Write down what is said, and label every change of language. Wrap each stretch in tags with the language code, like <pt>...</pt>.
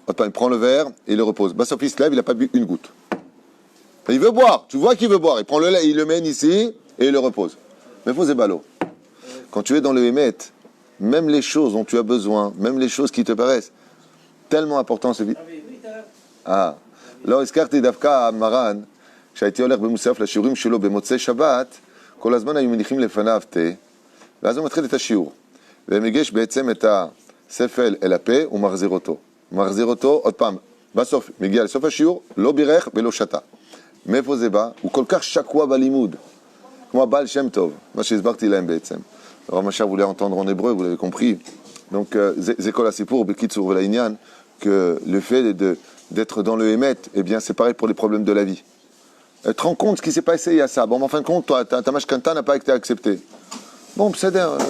<fr>Il prend le verre et il le repose. Bassof, il se lève, il n'a pas bu une goutte. Et il veut boire. Tu vois qu'il veut boire. Il prend le lait, il le mène ici et il le repose. Mais faut ballot. Quand tu es dans le Hémet, même les choses dont tu as besoin, même les choses qui te paraissent tellement importantes, c'est vite. Ah.</fr> <he>לא הזכרתי דווקא מרן, כשהייתי הולך במוסף לשיעורים שלו במוצאי שבת, כל הזמן היו מניחים לפניו תה, ואז הוא מתחיל את השיעור. ומגיש בעצם את הספל אל הפה ומחזיר אותו. מחזיר אותו עוד פעם, בסוף, מגיע לסוף השיעור, לא בירך ולא שתה. מאיפה זה בא? הוא כל כך שקוע בלימוד, כמו הבעל שם טוב, מה שהסברתי להם בעצם.</he> <fr>הרב משאב voulait entendre en hébreu, vous l'avez compris. Donc,</fr> <he>זה כל הסיפור, בקיצור ולעניין,</he> <fr>que le fait d'être dans le Hémet, eh bien, c'est pareil pour les problèmes de la vie. Tu te rends compte ce qui s'est passé il y a ça. Bon, mais en fin de compte, ta mashkanta n'a pas été acceptée. Bon, B'seder.</fr>